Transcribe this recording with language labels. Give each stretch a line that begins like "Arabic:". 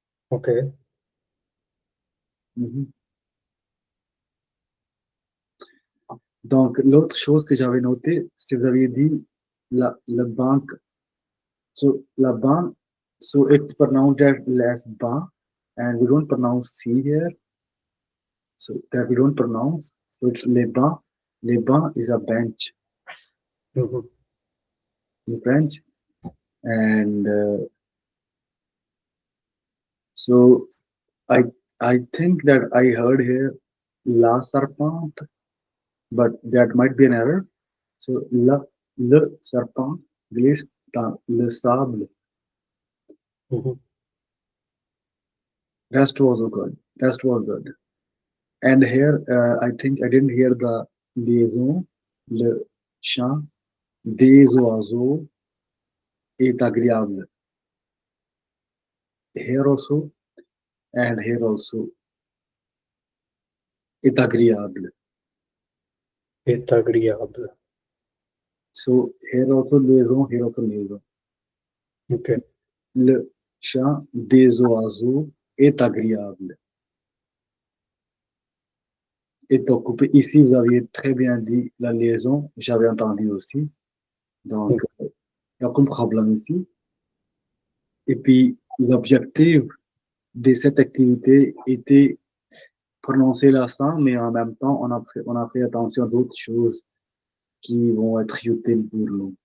French: Ok. Mhm. Donc, l'autre chose que j'avais noté, c'est que vous aviez dit la banque.
English: So,
French: la banque,
English: so it's pronounced as ba, and we don't pronounce C here. So that we don't pronounce. So it's
French: les bancs.
English: Les bancs is a bench Mhm. in French. And so I I think that I heard here
French: la serpente,
English: but that might be an error. So
French: le serpent glisse dans le sable. Mhm.
English: Rest was good. Rest was good. And here I think I didn't hear the liaison.
French: Le chant des oiseaux est agréable.
English: Here also and here also
French: est agréable. Est agréable.
English: So here also liaison, here also liaison. Ok.
French: Le chant des oiseaux est agréable. Et donc, ici, vous aviez très bien dit la liaison, j'avais entendu aussi. Donc, Mhm. il n'y a aucun problème ici. Et puis, l'objectif de cette activité était prononcer l'accent, mais en même temps, on a fait attention à d'autres choses qui vont être utiles pour nous.